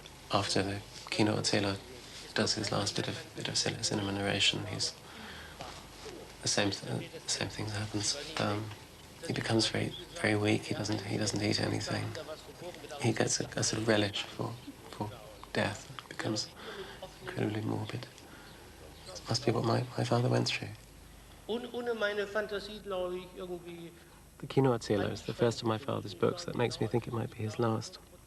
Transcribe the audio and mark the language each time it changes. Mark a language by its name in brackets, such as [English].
[English] After the Kinoerzähler does his last bit of cinema narration, he's the same thing happens. He becomes very weak. He doesn't eat anything. He gets a sort of relish for death. It becomes incredibly morbid. It must be what my father went through. [German] Ohne meine Fantasie, glaube ich, irgendwie. [English] The Kinoerzähler is the first of my father's books that makes me think it might be his last.